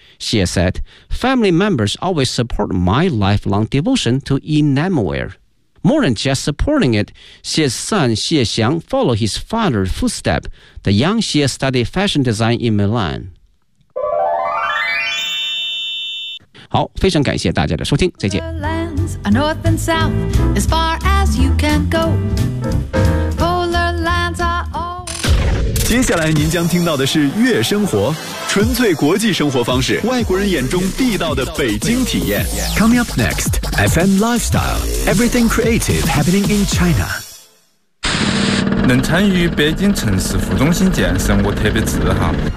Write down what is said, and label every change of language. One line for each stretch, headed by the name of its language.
English: Xie said, family members always support my lifelong devotion to enamelware. More than just supporting it, Xie's son Xie Xiang followed his father's footsteps. The young Xie studied fashion design in Milan.
Chinese: 好，非常感谢大家的收听，再见。
English: Lands are north and south, as far as you can go. Polar lands are all...
Chinese: 接下来您将听到的是月生活，纯粹国际生活方式，外国人眼中地道的北京体验。
English: Coming up next, FM Lifestyle, everything creative happening in China.
Chinese: 能参与北京城市副中心建设，我特别自豪。